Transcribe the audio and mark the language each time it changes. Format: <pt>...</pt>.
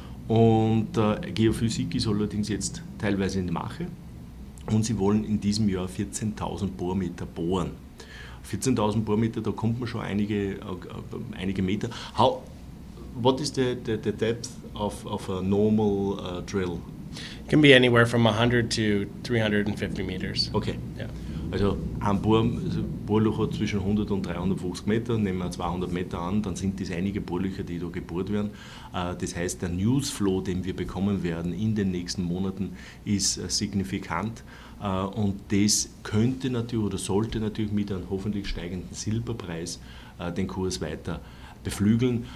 <de>Und Geophysik ist allerdings jetzt teilweise in der Mache, und sie wollen in diesem Jahr 14.000 Bohrmeter bohren. 14.000 Bohrmeter, da kommt man schon einige Meter.</de> <en>What is the depth of a normal drill? It can be anywhere from 100 to 350 meters. Okay. Yeah.</en> <de>Also ein Bohrloch hat zwischen 100 und 350 Meter, nehmen wir 200 Meter an, dann sind das einige Bohrlöcher, die da gebohrt werden. Das heißt, der Newsflow, den wir bekommen werden in den nächsten Monaten, ist signifikant. Und das könnte natürlich oder sollte natürlich mit einem hoffentlich steigenden Silberpreis den Kurs weiter beflügeln.</de>